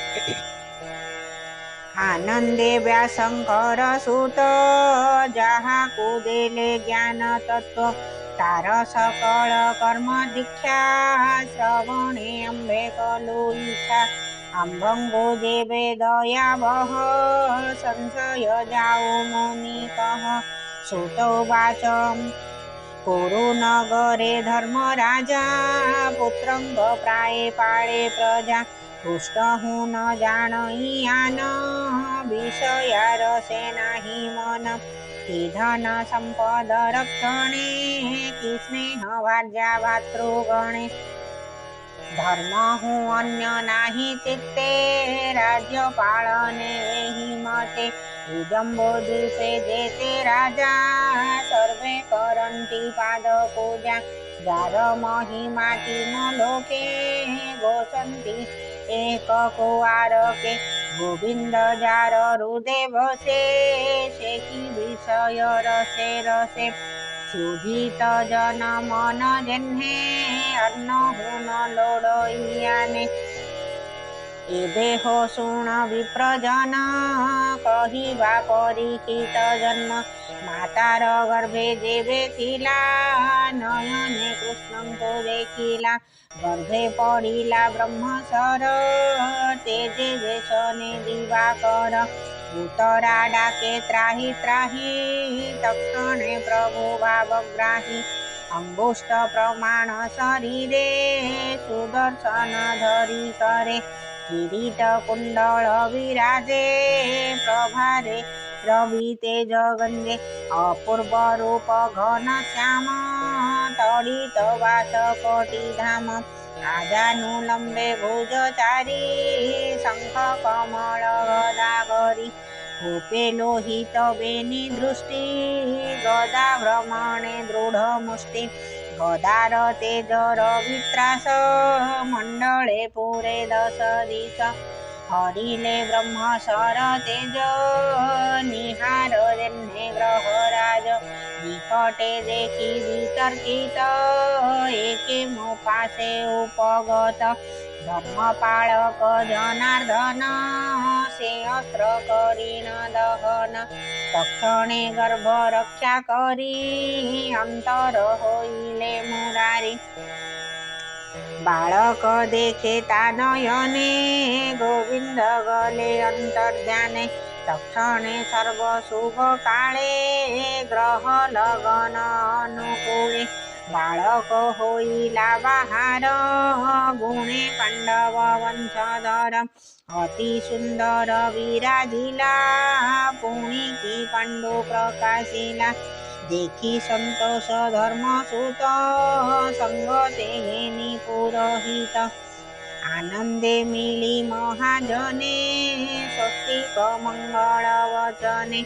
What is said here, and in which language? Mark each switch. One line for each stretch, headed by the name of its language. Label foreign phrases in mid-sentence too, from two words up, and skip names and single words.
Odia: ଆନନ୍ଦେ ବ୍ୟାସଙ୍କର ସୁତ ଯାହାକୁ ଦେଲେ ଜ୍ଞାନ ତତ୍ତ୍ୱ। ତାର ସକଳ କର୍ମ ଦୀକ୍ଷା ଶ୍ରବଣେ ଆମ୍ଭେ କଲୁ ଇଚ୍ଛା। ଆମ୍ଭଙ୍କୁ ଯେବେ ଦୟା ବହ ସଂଶୟ ଯାଉ ମୁନି କହ। ସୁତ ଉବାଚ କୁରୁ ନଗରେ ଧର୍ମରାଜା ପୁତ୍ରଙ୍କ ପ୍ରାୟେ ପାଳେ ପ୍ରଜା। କୃଷ୍ଣ ହୁଁ ନ ଜାଣଇ ଆନ ବିଷୟା ରସେ ନାହିଁ ମନ। କି ଧନ ସମ୍ପଦ ରକ୍ଷଣେ କି ସ୍ନେହ ଭାର୍ଯ୍ୟା ଭ୍ରାତୃଗଣେ। ଧର୍ମ ହୁଁ ଅନ୍ୟ ନାହିଁ ଚିତ୍ତେ ରାଜ୍ୟ ପାଳନେ ଏହି ମତେ। ଜମ୍ବୁଦ୍ୱୀପେ ଯେତେ ରାଜା ସର୍ବେ କରନ୍ତି ପାଦ ପୂଜା। ଯାର ମହିମା ତିନି ଲୋକେ ଘୋଷନ୍ତି ଏକ ଉଚ୍ଚାରକେ। ଗୋବିନ୍ଦ ଯାର ହୃଦୟ ବସେ ସେ କି ବିଷୟ ରସେ ରସେ। କ୍ଷୁଧିତ ଜନ ମନ ଯେହ୍ନେ ଅନ୍ନ ହୁଁ ନ ଲୋଡ଼ଇ ଆନେ। ଏବେ ହୋ ଶୁଣ ବିପ୍ରଜନ କହିବା ପରୀକ୍ଷିତ ଜନ୍ମ। ମାତାର ଗର୍ଭେ ଯେବେ ଥିଲା ନୟନେ କୃଷ୍ଣଙ୍କୁ ଦେଖିଲା। ଗର୍ଭେ ପଡ଼ିଲା ବ୍ରହ୍ମଶର ତେଜେ ଯେସନେ ଦିବାକର। ଭୂତରା ଡାକେ ତ୍ରାହି ତ୍ରାହି ତକ୍ଷଣେ ପ୍ରଭୁ ଭାବଗ୍ରାହୀ। ଅଙ୍ଗୁଷ୍ଠ ପ୍ରମାଣ ଶରୀରେ ସୁଦର୍ଶନ ଧରି କରେ। କିରୀଟ କୁଣ୍ଡଳ ବିରାଜେ ପ୍ରଭାରେ ରବି ତେଜ ଗଞ୍ଜେ। ଅପୂର୍ବ ରୂପ ଘନ ଶ୍ୟାମ ତଡ଼ିତ ବାସ କୋଟି ଧାମ। ଆଜାନୁଲମ୍ବେ ଭୁଜଚାରି ଶଙ୍ଖ କମଳ ଗଦାଧାରୀ। କୋପେ ଲୋହିତ ବେନି ଦୃଷ୍ଟି ଗଦା ଭ୍ରମଣେ ଦୃଢ଼ ମୁଷ୍ଟି। ଗଦାର ତେଜ ରବିତ୍ରାସ ମଣ୍ଡଳେ ପୂରେ 10 ଦିଶ। ହରିଲେ ବ୍ରହ୍ମଶର ତେଜ ନୀହାର ଯେହ୍ନେ ଗ୍ରହରାଜ। ନିକଟେ ଦେଖି ବିତର୍କିତ ଏକେ ମୋ ପାଶେ ଉପଗତ। ଧର୍ମପାଳକ ଜନାର୍ଦ୍ଦନ ସେ ଅସ୍ତ୍ର କରିଣ ଦହନ। ତକ୍ଷଣେ ଗର୍ଭ ରକ୍ଷା କରି ଅନ୍ତର ହୋଇଲେ ମୁରାରୀ। ବାଳକ ଦେଖେ ତା ନୟନେ ଗୋବିନ୍ଦ ଗଲେ ଅନ୍ତର୍ଧ୍ୟାନେ। ତକ୍ଷଣେ ସର୍ବ ଶୁଭ କାଳେ ଗ୍ରହ ଲଗନ ଅନୁକୂଳେ। ବାଳକ ହୋଇଲା ବାହାର ଗୁଣେ ପାଣ୍ଡବ ବଂଶଧର। ଅତି ସୁନ୍ଦର ବିରାଜିଲା ପୁଣି କି ପାଣ୍ଡୁ ପ୍ରକାଶିଲା। ଦେଖି ସନ୍ତୋଷ ଧର୍ମସୁତ ସଙ୍ଗତେ ଘେନି ପୁରୋହିତ। ଆନନ୍ଦେ ମିଳି ମହାଜନେ ସ୍ୱସ୍ତିକ ମଙ୍ଗଳ ବଚନେ।